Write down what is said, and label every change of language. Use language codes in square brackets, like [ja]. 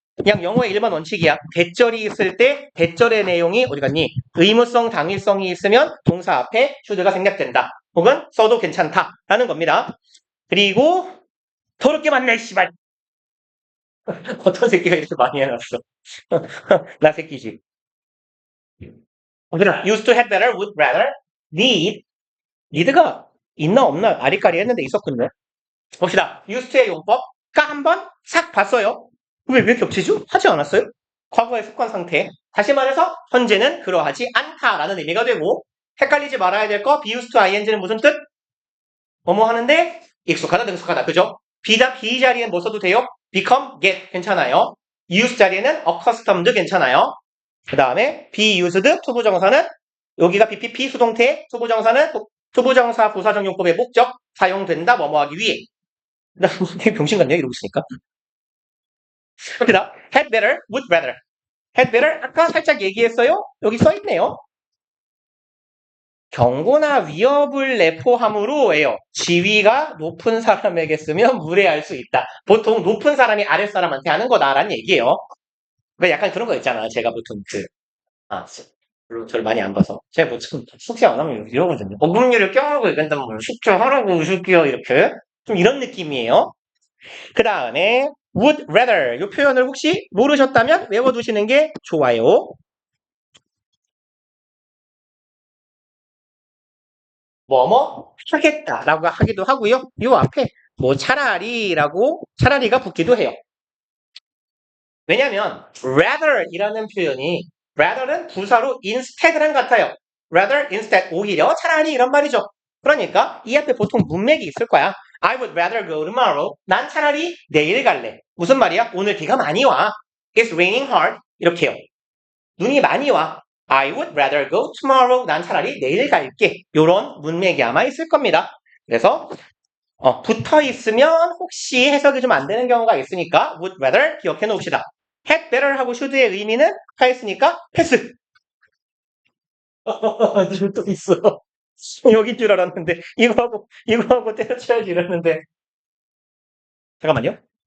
[ko] 그냥 영어의 일반 원칙이야. 대절이 있을 때 대절의 내용이 어디 갔니? 의무성, 당위성이 있으면 동사 앞에 should가 생략된다. 혹은 써도 괜찮다라는 겁니다. 그리고 더럽게 많네 씨발. 어떤 새끼가 이렇게 많이 해놨어. 나 새끼지. 어디라? [en] used to have better, would rather, need. [ko] need가 있나 없나 아리까리 했는데 있었군요. 봅시다. used to의 용법. 까 한번 싹 봤어요. 왜 겹치죠? 하지 않았어요? 과거의 습관 상태. 다시 말해서 현재는 그러하지 않다라는 의미가 되고 헷갈리지 말아야 될 거 be used to ing는 무슨 뜻? 뭐뭐 하는데 익숙하다 능숙하다. 그죠? B 자리엔 뭐 써도 돼요? become, get 괜찮아요. use 자리에는 accustomed 괜찮아요. 그 다음에 be used 투부정사는 여기가 BPP 수동태 투부정사는 투부정사 부사적 용법의 목적 사용된다 뭐뭐하기 위해 되게 병신 같네요 이러고 있으니까. 그다 had better, would rather. had better 아까 살짝 얘기했어요. 여기 써있네요. 경고나 위협을 내포함으로예요. 지위가 높은 사람에게 쓰면 무례할 수 있다. 보통 높은 사람이 아랫사람한테 하는 거다라는 얘기예요. 그러니까 약간 그런 거 있잖아. 제가 보통 물론 저를 많이 안 봐서 제가 보통 숙제 안 하면 이러거든요. 어금니를 껴안고 얘기한다면 숙제 하라고 숙제요 이렇게 좀 이런 느낌이에요. 그 다음에 would rather 이 표현을 혹시 모르셨다면 외워두시는 게 좋아요. 뭐뭐 하겠다라고 하기도 하고요. 이 앞에 뭐 차라리가 붙기도 해요. 왜냐하면 rather이라는 표현이 rather는 부사로 instead랑 같아요. rather, instead, 오히려 차라리 이런 말이죠. 그러니까 이 앞에 보통 문맥이 있을 거야. [en] I would rather go tomorrow. [ko] 난 차라리 내일 갈래. 무슨 말이야? 오늘 비가 많이 와. [en] It's raining hard. [ko] 이렇게요. 눈이 많이 와. [en] I would rather go tomorrow. [ko] 난 차라리 내일 갈게. 이런 문맥이 아마 있을 겁니다. 그래서 붙어 있으면 혹시 해석이 좀 안 되는 경우가 있으니까 would rather 기억해 놓읍시다. had better 하고 should의 의미는 하였으니까 패스. 또 있어. 여긴 줄 알았는데 이거하고 때려쳐야지 이랬는데 잠깐만요.